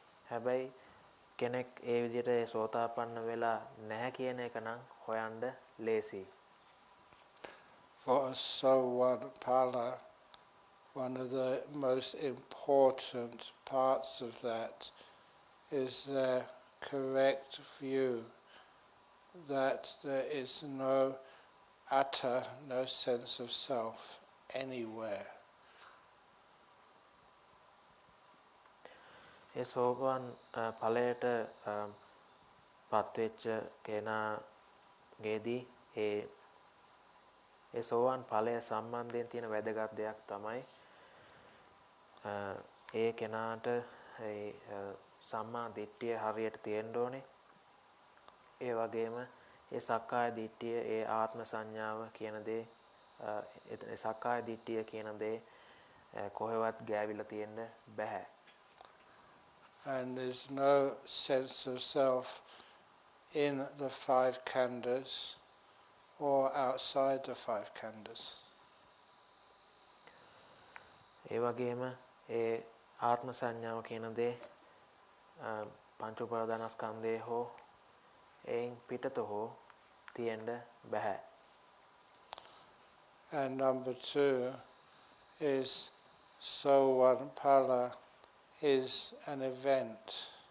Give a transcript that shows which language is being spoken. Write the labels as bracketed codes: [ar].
[si] හැබැයි කෙනෙක් ඒ විදිහට ඒ සෝතාපන්න වෙලා නැහැ කියන එක නම් හොයන්න ලේසියි. [en] For a Sowan Phala, one of the most important parts of that is their correct view that there is no atta, no sense of self anywhere. [si] ඒ සෝවාන් ඵලයට පත්වෙච්ච කෙනාගේදී ඒ සෝවාන් ඵලය සම්බන්ධයෙන් තියෙන වැදගත් දෙයක් තමයි ඒ කෙනාට ඒ සම්මා දිට්ඨිය හරියට තියෙන්න ඕනේ. ඒ වගේම ඒ සක්කාය දිට්ඨිය ඒ ආත්ම සංඥාව කියන දේ ඒ සක්කාය දිට්ඨිය කියන දේ කොහෙවත් ගෑවිලා තියෙන්න බෑ. [en] And there's no sense of self in the five khandhas or outside the five khandhas. [si] ඒ වගේම ඒ ආත්ම සංඥාව කියන දේ පංච උපාදානස්කන්ධයේ හෝ එයින් පිටත හෝ තියෙන්න බෑ. [en] And number two is Sowan Phala is an event.